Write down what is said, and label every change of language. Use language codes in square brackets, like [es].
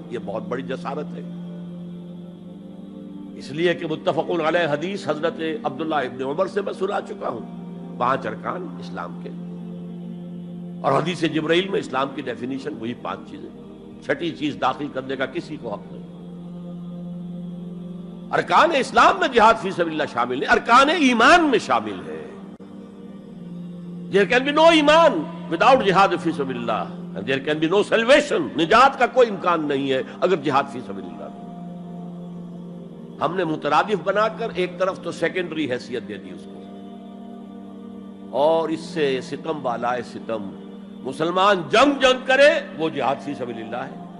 [ur] یہ بہت بڑی جسارت ہے، اس لیے کہ متفق علیہ حدیث حضرت عبداللہ ابن عمر سے میں سنا چکا ہوں 5 ارکان اسلام کے، اور حدیث جبرائیل میں اسلام کی ڈیفینیشن وہی 5 چیزیں. 6ٹھی چیز داخل کرنے کا کسی کو حق نہیں. ارکان اسلام میں جہاد فی سبیل اللہ شامل ہے، ارکان ایمان میں شامل ہے. [en] There can be no ایمان without جہاد فی سبیل اللہ، and there can be no salvation. [ur] نجات کا کوئی امکان نہیں ہے اگر جہاد فی سبیل اللہ. ہم نے مترادف بنا کر ایک طرف تو سیکنڈری حیثیت دے دی اس کو، اور اس سے ستم بالائے ستم مسلمان جنگ کرے وہ جہاد فی سبیل اللہ ہے.